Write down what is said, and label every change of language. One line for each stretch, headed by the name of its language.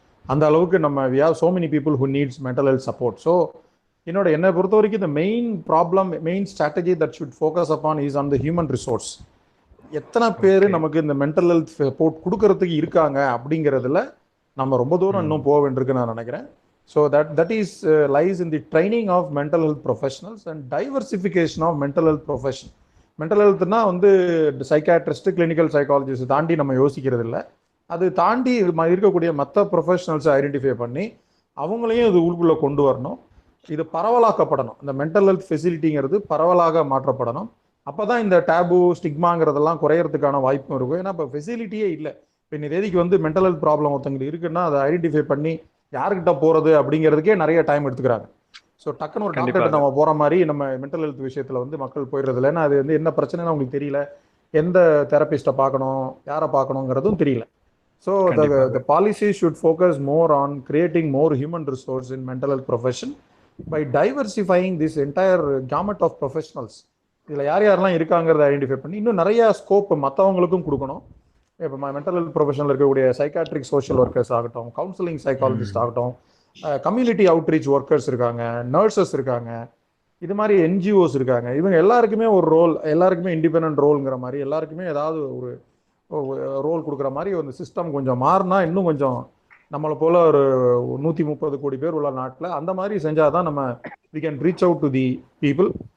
Tamil: அந்த அளவுக்கு நம்ம
English: We have so many people who needs mental health support. So
Tamil: என்னை பொறுத்த வரைக்கும் இந்த
English: Main strategy that should focus upon is on the human resource.
Tamil: எத்தனை பேர் நமக்கு இந்த மென்டல் ஹெல்த் சப்போர்ட் கொடுக்கறதுக்கு இருக்காங்க அப்படிங்கிறதுல நம்ம ரொம்ப தூரம் இன்னும் போக வேண்டியிருக்குன்னு நான் நினைக்கிறேன்.
English: So that is lies in the training of mental health professionals and diversification of mental health profession.
Tamil: Mental ஹெல்த்னா வந்து சைக்காட்ரிஸ்ட், கிளினிக்கல் சைக்காலஜிஸ்ட் தாண்டி நம்ம யோசிக்கிறது இல்லை. அது தாண்டி இருக்கக்கூடிய மற்ற ப்ரொஃபஷனல்ஸை ஐடென்டிஃபை பண்ணி அவங்களையும் இது உள்குள்ளே கொண்டு வரணும். இது பரவலாக்கப்படணும். இந்த மென்டல் ஹெல்த் ஃபெசிலிட்டிங்கிறது பரவலாக மாற்றப்படணும். அப்போ தான் இந்த டேபு ஸ்டிக்மாங்கிறதெல்லாம் குறையறதுக்கான வாய்ப்பும் இருக்கும். ஏன்னா இப்போ ஃபெசிலிட்டியே இல்லை. இப்போ இந்த தேதிக்கு வந்து மென்டல் ஹெல்த் ப்ராப்ளம் ஒருத்தங்களுக்கு இருக்குன்னா அதை ஐடென்டிஃபை பண்ணி யாருக்கிட்ட போகிறது அப்படிங்கிறதுக்கே நிறைய டைம் எடுத்துக்கிறாங்க. ஸோ டக்குன்னு ஒரு டாக்டர்கிட்ட நம்ம போகிற மாதிரி நம்ம மென்டல் ஹெல்த் விஷயத்தில் வந்து மக்கள் போயிடுறது இல்லை. ஏன்னா அது வந்து என்ன பிரச்சனைன்னு அவங்களுக்கு தெரியல, எந்த தெரபிஸ்ட்டை பார்க்கணும், யாரை பார்க்கணுங்கிறதும் தெரியல.
English: So the policy should focus more on creating more human resource in mental health profession by diversifying this entire gamut of professionals.
Tamil: இதில் யாரெல்லாம் இருக்காங்கிறத ஐடென்டிஃபை பண்ணி இன்னும் நிறைய ஸ்கோப் மற்றவங்களுக்கும் கொடுக்கணும். இப்போ மென்டல் ஹெல்த் ப்ரொஃபஷனில் இருக்கக்கூடிய சைக்காட்ரிக் சோஷியல் ஒர்க்கர்ஸ் ஆகட்டும், கவுன்சிலிங் சைக்காலஜிஸ்ட் ஆகட்டும், கம்யூனிட்டி அவுட்ரீச் ஒர்க்கர்ஸ் இருக்காங்க, நர்சஸ் இருக்காங்க, இது மாதிரி என்ஜிஓஸ் இருக்காங்க. இவங்க எல்லாருக்குமே ஒரு ரோல், எல்லாருக்குமே இண்டிபெண்ட் ரோல்ங்கிற மாதிரி எல்லாருக்குமே ஏதாவது ஒரு ரோல் கொடுக்குற மாதிரி ஒரு சிஸ்டம் கொஞ்சம் மாறினா இன்னும் கொஞ்சம் நம்மளை போல ஒரு 130 கோடி பேர் உள்ள நாட்டில் அந்த மாதிரி செஞ்சால் தான் நம்ம
English: We can reach out to the people.